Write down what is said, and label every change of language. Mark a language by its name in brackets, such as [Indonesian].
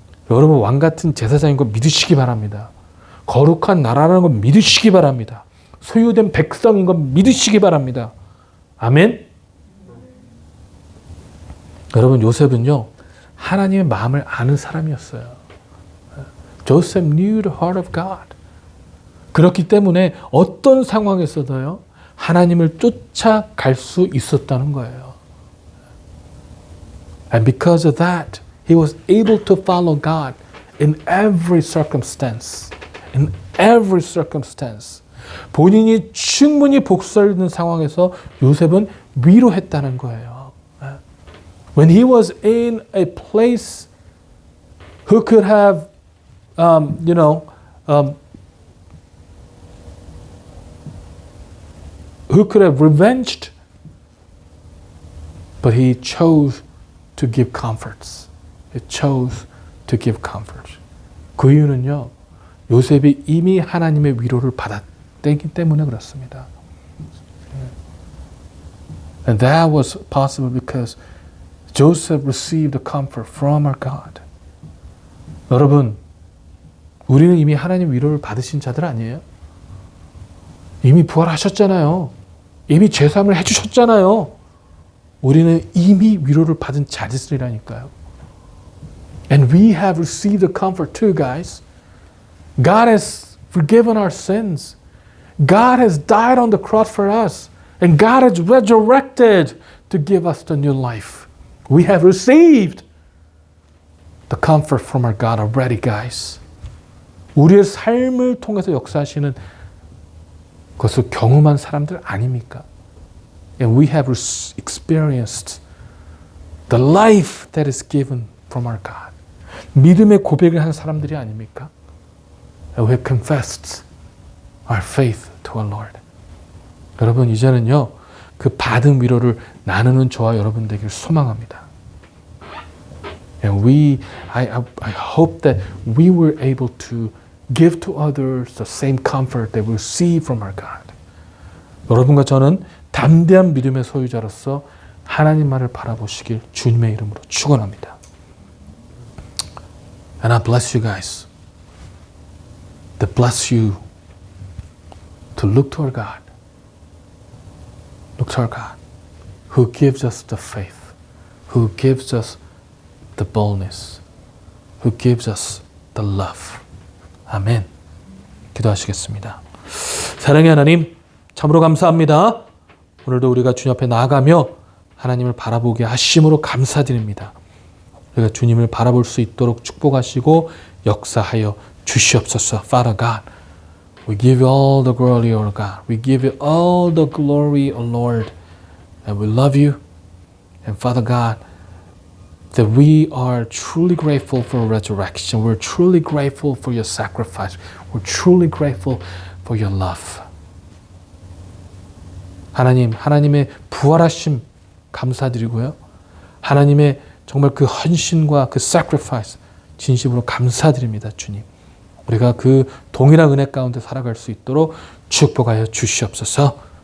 [Korean] 여러분 왕 같은 제사장인 거 믿으시기 바랍니다. 거룩한 나라라는 거 믿으시기 바랍니다. 소유된 백성인 거 믿으시기 바랍니다. 아멘. 여러분 요셉은요 하나님의 마음을 아는 사람이었어요. [English] Joseph knew the heart of God. [Korean] 그렇기 때문에 어떤 상황에서도요 하나님을 쫓아갈 수 있었다는 거예요. [English] And because of that, he was able to follow God in every circumstance. In every circumstance. [Korean] 본인이 충분히 복수할 있는 상황에서 요셉은 위로했다는 거예요. [English] When he was in a place who could have, who could have revenged, but he chose to give comforts. He chose to give comfort. [Korean] 그 이유는요, 요셉이 이미 하나님의 위로를 받았기 때문에 그렇습니다. [English] And that was possible because Joseph received the comfort from our God. [Korean] 여러분, 우리는 이미 하나님 위로를 받으신 자들 아니에요? 이미 부활하셨잖아요. 이미 죄사함을 해주셨잖아요. 우리는 이미 위로를 받은 자들이라니까요. [English] And we have received the comfort too, guys. God has forgiven our sins. God has died on the cross for us. And God has resurrected to give us the new life. We have received the comfort from our God already, guys. [Korean] 우리의 삶을 통해서 역사하시는 그것을 경험한 사람들 아닙니까? [English] And we have experienced the life that is given from our God. [Korean] 믿음의 고백을 한 사람들이 아닙니까? [English] And we have confessed our faith to our Lord. [Korean] 여러분 이제는요 그 받은 위로를 나누는 저와 여러분 되길 소망합니다. [English] And I hope that we were able to give to others the same comfort that we receive from our God. [Korean] 여러분과 저는 담대한 믿음의 소유자로서 하나님만을 바라보시길 주님의 이름으로 축원합니다. [English] And I bless you guys. That bless you to look to our God. Look to our God, who gives us the faith, who gives us the boldness, who gives us the love. [Korean] 아멘. 기도하시겠습니다. 사랑의 하나님, 참으로 감사합니다. 오늘도 우리가 주님 앞에 나아가며 하나님을 바라보게 하심으로 감사드립니다. 우리가 주님을 바라볼 수 있도록 축복하시고 역사하여 주시옵소서. [English] Father God, we give you all the glory, O God. We give you all the glory, O Lord. And we love you. And Father God, that we are truly grateful for resurrection. We're truly grateful for your sacrifice. We're truly grateful for your love. [Korean] 하나님, 하나님의 부활하심 감사드리고요. 하나님의 정말 그 헌신과 그 sacrifice 진심으로 감사드립니다, 주님. 우리가 그 동일한 은혜 가운데 살아갈 수 있도록 축복하여 주시옵소서.